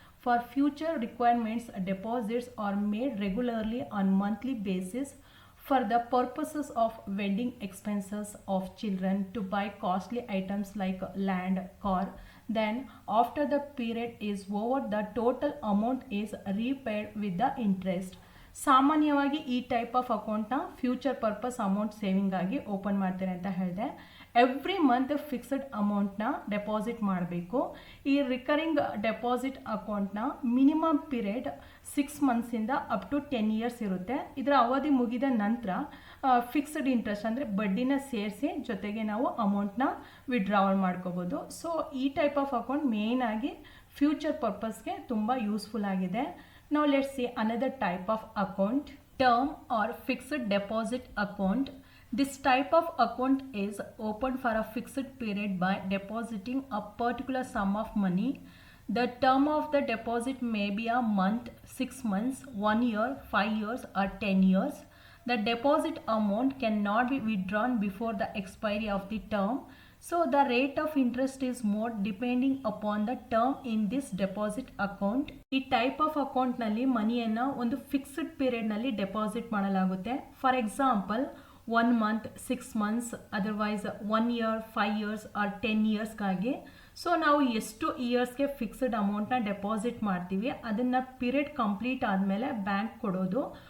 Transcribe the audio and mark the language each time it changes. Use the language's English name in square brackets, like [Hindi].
[English] For future requirements, deposits are made regularly on monthly basis for the purposes of wedding expenses of children, to buy costly items like land, car. Then after the period is over, the total amount is repaid with the interest. [Kannada] ಸಾಮಾನ್ಯವಾಗಿ ಈ type of ಅಕೌಂಟ್ನ future purpose amount saving ಆಗಿ open ಮಾಡ್ತಾರೆ ಅಂತ ಹೇಳಿದೆ. Every month fixed ಅಮೌಂಟ್ನ deposit ಮಾಡಬೇಕು. ಈ ರಿಕರಿಂಗ್ ಡೆಪಾಸಿಟ್ ಅಕೌಂಟ್ನ minimum period 6 ಮಂತ್ಸಿಂದ up to 10 years ಇರುತ್ತೆ. ಇದರ ಅವಧಿ ಮುಗಿದ ನಂತರ ಫಿಕ್ಸ್ಡ್ ಇಂಟ್ರೆಸ್ಟ್ ಅಂದರೆ ಬಡ್ಡಿನ ಸೇರಿಸಿ ಜೊತೆಗೆ ನಾವು ಅಮೌಂಟ್ನ ವಿಡ್ರಾವಲ್ ಮಾಡ್ಕೋಬೋದು. ಸೊ ಈ ಟೈಪ್ ಆಫ್ ಅಕೌಂಟ್ ಮೇಯ್ನ್ ಆಗಿ ಫ್ಯೂಚರ್ ಪರ್ಪಸ್ಗೆ ತುಂಬ ಯೂಸ್ಫುಲ್ ಆಗಿದೆ. [English] Now let's see another type of account, term or fixed deposit account. This type of account is opened for a fixed period by depositing a particular sum of money. The term of the deposit may be a month, 6 months, 1 year, 5 years or 10 years. The deposit amount cannot be withdrawn before the expiry of the term. So the rate of interest is more depending upon the term in this deposit account. [Kannada] ಈ type of ಅಕೌಂಟ್ನಲ್ಲಿ ಮನಿಯನ್ನು ಒಂದು fixed ಪೀರಿಯಡ್ನಲ್ಲಿ deposit ಮಾಡಲಾಗುತ್ತೆ. [English] For example 1 month, 6 months, otherwise 1 year, 5 years or 10 ಇಯರ್ಸ್ಗಾಗಿ. [Kannada] So ನಾವು ಎಷ್ಟು ಇಯರ್ಸ್ಗೆ fixed ಅಮೌಂಟ್ನ deposit ಮಾಡ್ತೀವಿ ಅದನ್ನು period complete ಆದಮೇಲೆ ಬ್ಯಾಂಕ್ ಕೊಡೋದು.